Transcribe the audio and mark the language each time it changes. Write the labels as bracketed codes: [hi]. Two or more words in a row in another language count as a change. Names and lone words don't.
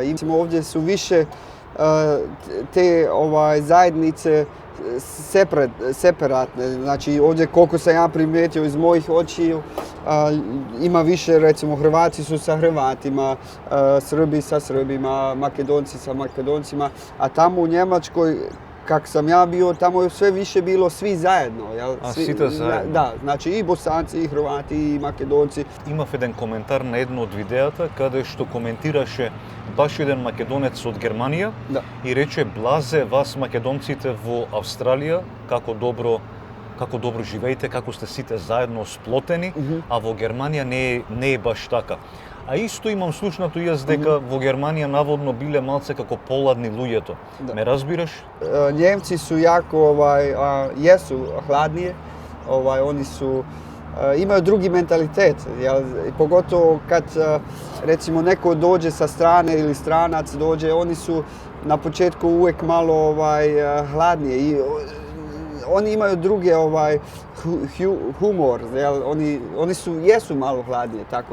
[hr] Ovdje su više te zajednice separatne, znači ovdje koliko sam ja primijetio iz mojih očiju, ima više, recimo Hrvati su sa Hrvatima, Srbi sa Srbima, Makedonci sa Makedoncima, a tamo u Njemačkoj, kak sam ja bio, tamo je sve više bilo svi zajedno. Svi zajedno? Da, znači i Bosanci, i Hrvati, i Makedonci. [mk] Имав еден коментар на едно од видеата, каде што коментираше баш еден македонец од Германија и рече: "Блазе вас македонците во Австралија, како добро живеете, како сте сите заедно сплотени, а во Германија не е баш така." А исто имам слушнато јас дека во Германија наводно биле малце како поладни луѓето. Ме разбираш? [hr] Njemci su jako, jesu hladnije, oni su, imaju drugi mentalitet, pogotovo kad recimo neko dođe sa strane ili stranac dođe, oni su na početku uvijek malo hladnije i oni imaju druge humor, oni jesu malo hladnije, tako.